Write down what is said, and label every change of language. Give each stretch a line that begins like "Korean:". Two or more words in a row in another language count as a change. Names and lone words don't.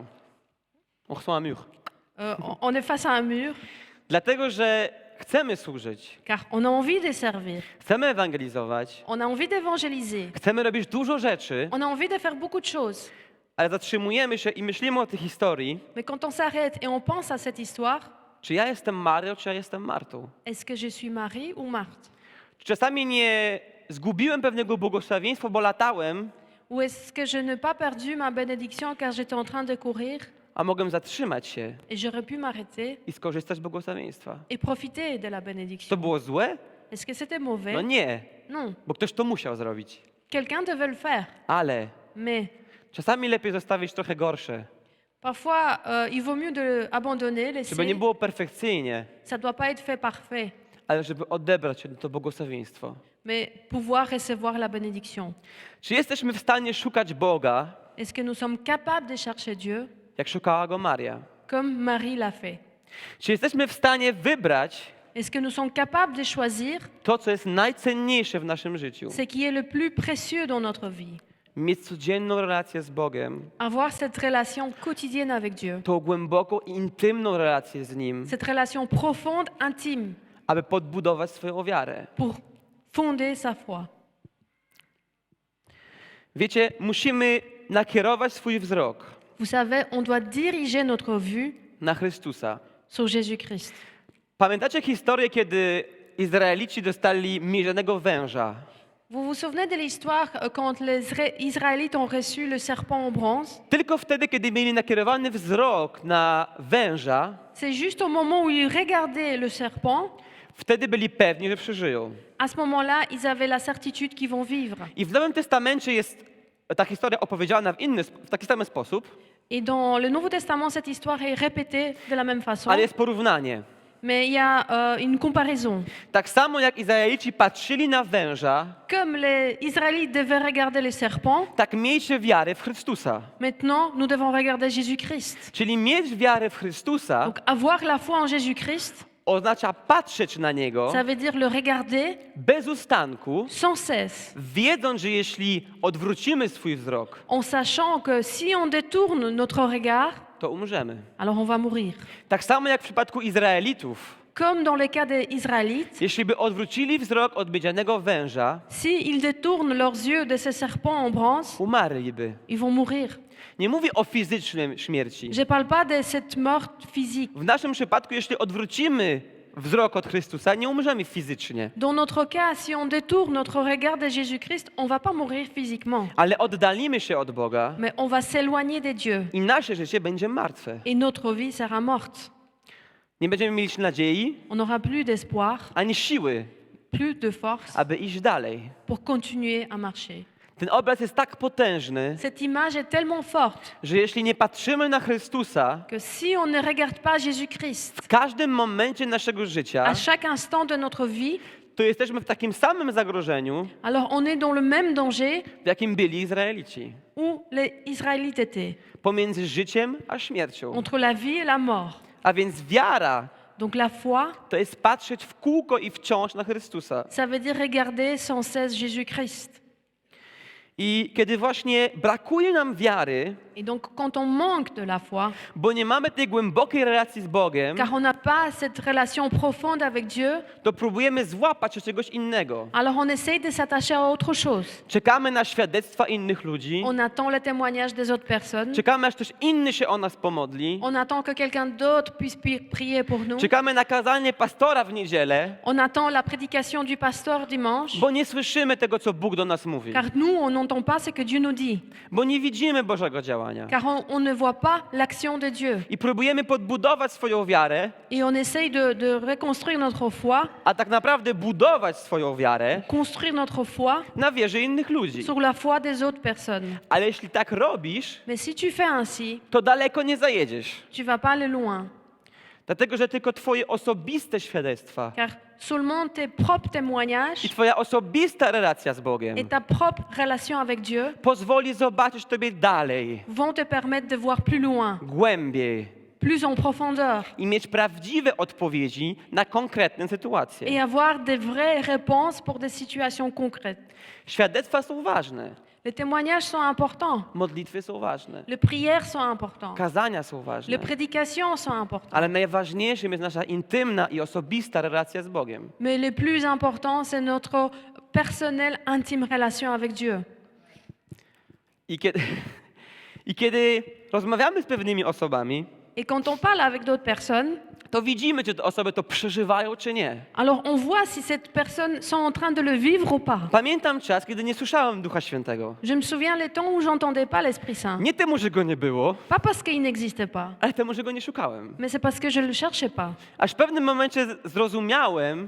French: On reçoit un mur. on est face à un mur
Polish: Dlatego, że chcemy służyć,
French: car on a envie de servir,
Polish: chcemy ewangelizować,
French: on a envie d'évangéliser,
Polish: chcemy robić dużo rzeczy,
French: on a envie de faire beaucoup de choses.
Polish: ale zatrzymujemy się i myślimy o tej historii,
French: Mais quand on s'arrête et on pense à cette histoire,
Polish: Czy ja jestem Marią, czy ja jestem Martą?
French: Est-ce que je suis Marie ou Marthe?
Polish: Czy czasami nie zgubiłem pewnego błogosławieństwa, bo latałem,
French: Ou est-ce que je n'ai pas perdu ma bénédiction car j'étais en train de courir
Polish: a mogłem zatrzymać się
French: et j'aurais pu m'arrêter
Polish: i skorzystać z błogosławieństwa?
French: et profiter de la
Polish: To
French: bénédiction?
Polish: było złe?
French: Est-ce que c'était mauvais?
Polish: No nie,
French: Non.
Polish: bo ktoś to musiał zrobić.
French: Quelqu'un devait le faire.
Polish: Ale
French: Mais
Polish: czasami lepiej zostawić trochę gorsze,
French: parfois, il vaut mieux de abandonner,
Polish: żeby nie
French: laisser.
Polish: było perfekcyjnie,
French: Ça ne doit pas être fait parfait,
Polish: ale żeby odebrać to błogosławieństwo.
French: mais pouvoir recevoir la bénédiction.
Polish: Czy jesteśmy w stanie szukać Boga,
French: Est-ce que nous sommes capables de chercher Dieu
Polish: jak szukała go Maria?
French: comme Marie l'a fait?
Polish: Czy jesteśmy w stanie wybrać
French: Est-ce que nous sommes capables de choisir
Polish: to, co jest najcenniejsze w naszym życiu?
French: ce qui est le plus précieux dans notre vie?
Polish: Mieć codzienną relację z Bogiem,
French: Avoir cette relation quotidienne avec Dieu,
Polish: tą głęboką i intymną relację z Nim,
French: cette relation profonde, intime,
Polish: aby podbudować swoją wiarę.
French: pour fonder sa foi.
Polish: Wiecie, musimy nakierować swój wzrok
French: Vous savez, on doit diriger notre vue
Polish: na Chrystusa.
French: sur Jésus-Christ.
Polish: Pamiętacie historię, kiedy Izraelici dostali mierzonego węża?
French: Vous vous souvenez de l'histoire quand les Israélites ont reçu le serpent en bronze?
Polish: Tylko wtedy, kiedy mieli nakierowany wzrok na węża,
French: C'est juste au moment où ils regardaient le serpent,
Polish: wtedy byli pewni, że przeżyją.
French: à ce moment-là, ils avaient la certitude qu'ils vont vivre.
Polish: I w Nowym Testamencie jest ta historia opowiedziana w taki sam sposób,
French: Et dans le Nouveau Testament, cette histoire est répétée de la même façon,
Polish: ale jest porównanie.
French: mais il y a une comparaison.
Polish: Tak samo jak Izraelici patrzyli na węża,
French: Comme les Israélites devaient regarder le serpent,
Polish: tak miejcie wiarę w Chrystusa.
French: maintenant nous devons regarder Jésus-Christ.
Polish: Czyli mieć wiarę w Chrystusa
French: Donc avoir la foi en Jésus-Christ,
Polish: oznacza patrzeć na Niego
French: ça veut dire le regarder
Polish: bez ustanku,
French: sans cesse,
Polish: wiedząc, że jeśli odwrócimy swój wzrok,
French: en sachant que si on détourne notre regard,
Polish: to umrzemy.
French: alors on va mourir.
Polish: Tak samo jak w przypadku Izraelitów,
French: Comme dans le cas des Israélites,
Polish: jeśli by odwrócili wzrok od miedzianego węża,
French: s'ils détournent leurs yeux de ce serpent en bronze,
Polish: umarliby.
French: ils vont mourir.
Polish: Nie mówię o fizycznym śmierci.
French: Je ne parle pas de cette mort physique.
Polish: W naszym przypadku, jeśli odwrócimy wzrok od Chrystusa, nie umrzemy fizycznie,
French: Dans notre cas, si on détourne notre regard de Jésus-Christ, on ne va pas mourir physiquement,
Polish: ale oddalimy się od Boga
French: mais on va s'éloigner de Dieu
Polish: i nasze życie będzie martwe.
French: et notre vie sera morte.
Polish: Nie będziemy mieli nadziei
French: On n'aura plus d'espoir,
Polish: ani siły,
French: plus de force
Polish: aby iść dalej.
French: pour continuer à marcher.
Polish: Ten obraz jest tak potężny,
French: Cette image est tellement forte
Polish: że jeśli nie patrzymy na Chrystusa
French: que si on ne regarde pas Jésus-Christ
Polish: w każdym momencie naszego życia,
French: à chaque instant de notre vie,
Polish: to jesteśmy w takim samym zagrożeniu,
French: alors on est dans le même danger
Polish: w jakim byli Izraelici.
French: où les Israélites étaient,
Polish: Pomiędzy życiem a śmiercią.
French: entre la vie et la mort.
Polish: A więc wiara
French: Donc la foi,
Polish: to jest patrzeć w kółko i wciąż na Chrystusa.
French: ça veut dire regarder sans cesse Jésus-Christ.
Polish: I kiedy właśnie brakuje nam wiary,
French: Et donc quand on manque de la foi,
Polish: bo nie mamy tej głębokiej relacji z Bogiem,
French: car on n'a pas cette relation profonde avec Dieu,
Polish: to próbujemy złapać się czegoś innego.
French: alors on essaye de s'attacher à autre chose.
Polish: Czekamy na świadectwa innych ludzi,
French: On attend le témoignage des autres personnes.
Polish: czekamy aż ktoś inny się o nas pomodli,
French: On attend que quelqu'un d'autre puisse prier pour nous.
Polish: czekamy na kazanie pastora w niedzielę,
French: On attend la prédication du pasteur dimanche,
Polish: bo nie słyszymy tego, co Bóg do nas mówi,
French: car nous, on n'entend pas ce que Dieu nous dit,
Polish: bo nie widzimy Bożego działania.
French: car on ne voit pas l'action de Dieu.
Polish: I próbujemy podbudować swoją wiarę,
French: Et on essaye de reconstruire notre foi,
Polish: a tak naprawdę budować swoją wiarę
French: construire notre foi
Polish: na wierze innych ludzi.
French: sur la foi des autres personnes.
Polish: Ale jeśli tak robisz,
French: Mais si tu fais ainsi,
Polish: to daleko nie zajedziesz.
French: tu vas pas aller loin,
Polish: Dlatego, że tylko twoje osobiste świadectwa
French: car seulement tes propres témoignages
Polish: i twoja osobista relacja z Bogiem
French: et ta propre relation avec Dieu
Polish: pozwoli zobaczyć tobie dalej,
French: vont te permettre de voir plus loin,
Polish: głębiej
French: plus en profondeur
Polish: i mieć prawdziwe odpowiedzi na konkretne sytuacje.
French: et avoir des vraies réponses pour des situations concrètes.
Polish: Świadectwa są ważne,
French: Les témoignages sont importants,
Polish: modlitwy są ważne,
French: les prières sont importantes,
Polish: kazania są ważne,
French: les prédications sont importantes.
Polish: ale najważniejszym jest nasza intymna i osobista relacja z Bogiem.
French: Mais le plus important, c'est notre personnelle, intime relation avec Dieu.
Polish: I kiedy, I kiedy rozmawiamy z pewnymi osobami,
French: Et quand on parle avec d'autres personnes,
Polish: to widzimy, czy te osoby to przeżywają, czy nie.
French: alors on voit si cette personne sont en train de le vivre ou pas.
Polish: Pamiętam czas, kiedy nie słyszałem Ducha Świętego.
French: Je me souviens les temps où j'entendais pas l'Esprit Saint.
Polish: Nie temu, że go nie było,
French: Pas parce qu'il n'existait pas,
Polish: ale temu, że go nie szukałem.
French: mais c'est parce que je le cherchais pas.
Polish: Aż w pewnym momencie zrozumiałem,